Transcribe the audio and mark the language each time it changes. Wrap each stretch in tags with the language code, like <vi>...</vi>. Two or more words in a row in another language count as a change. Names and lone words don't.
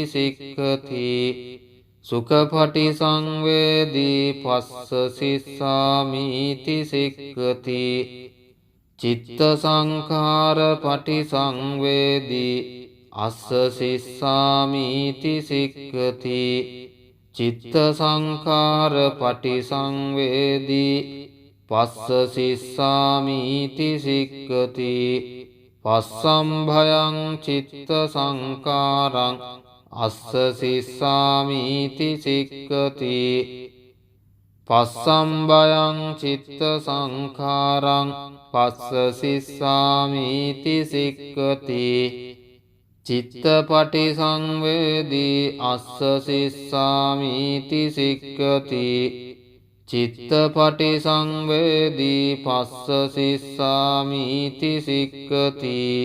<pi>සික්ඛති සුඛපටි සංවේදී පස්ස සිස්සාමීති සික්ඛති චිත්ත සංඛාර පටි සංවේදී අස්ස සිස්සාමීති සික්ඛති චිත්ත සංඛාර පටි සංවේදී පස්ස සිස්සාමීති සික්ඛති පස්සම්භයං චිත්ත සංඛාරං අස්ස සිස්සාමීති සික්ඛති පස්සම්භයං චිත්ත සංඛාරං පස්ස සිස්සාමීති සික්ඛති චිත්තපටි සංවේදී අස්ස සිස්සාමීති සික්ඛති චිත්තපටි සංවේදී පස්ස සිස්සාමීති සික්ඛති</pi>